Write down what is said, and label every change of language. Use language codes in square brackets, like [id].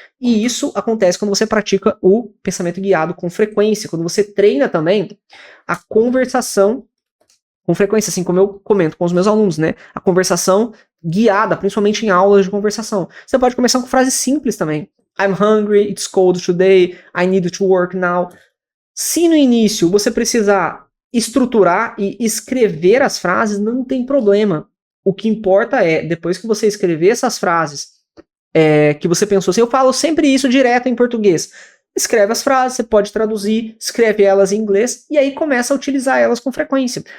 [pt] E isso acontece quando você pratica o pensamento guiado com frequência, quando você treina também a conversação com frequência, assim como eu comento com os meus alunos, né, a conversação guiada, principalmente em aulas de conversação. Você pode começar com frases simples também. [en] I'm hungry, it's cold today, I need to work now. [pt] Se no início você precisar estruturar e escrever as frases, não tem problema. O que importa é, depois que você escrever essas frases, que você pensou assim, eu falo sempre isso direto em português. Escreve as frases, você pode traduzir, escreve elas em inglês, e aí começa a utilizar elas com frequência.